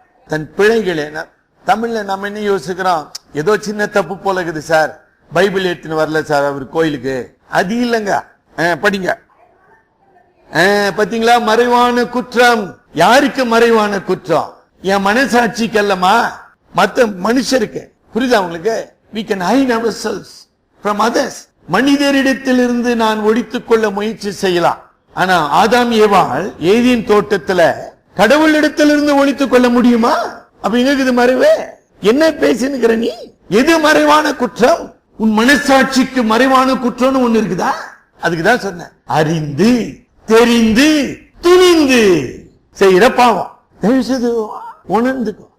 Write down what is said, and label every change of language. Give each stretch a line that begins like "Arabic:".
Tamil: தன் பிழைகளை தமிழ்ல நம்ம என்ன யோசிக்கிறோம்? ஏதோ சின்ன தப்பு போல இருக்குது சார், பைபிள் எடுத்துன்னு வரல சார் அவர் கோயிலுக்கு. அது இல்லங்க, படிங்க. பாத்தீங்களா? மறைவான குற்றம். யாருக்கு மறைவான குற்றம்? என் மனசாட்சிக்கு அல்லமா, மத்த மனுஷருக்கு. புரியுதா உங்களுக்கு?
English: we can hide ourselves from others.
Tamil: மனிதரிடத்திலிருந்து நான் ஒழித்துக் கொள்ள முயற்சி செய்யலாம். ஆனா ஆதாம் ஏவாள் ஏதேன் தோட்டத்துல கடவுளிடத்திலிருந்து ஒழித்துக் கொள்ள முடியுமா? அப்ப எங்க மறைவே? என்ன பேசினுக்கிற நீ? எது மறைவான குற்றம்? உன் மனசாட்சிக்கு மறைவான குற்றம்னு ஒண்ணு இருக்குதா? அதுக்குதான் சொன்ன, அறிந்து தெரிந்து துணிந்து செய்யற பாவம். உணர்ந்துக்கும்.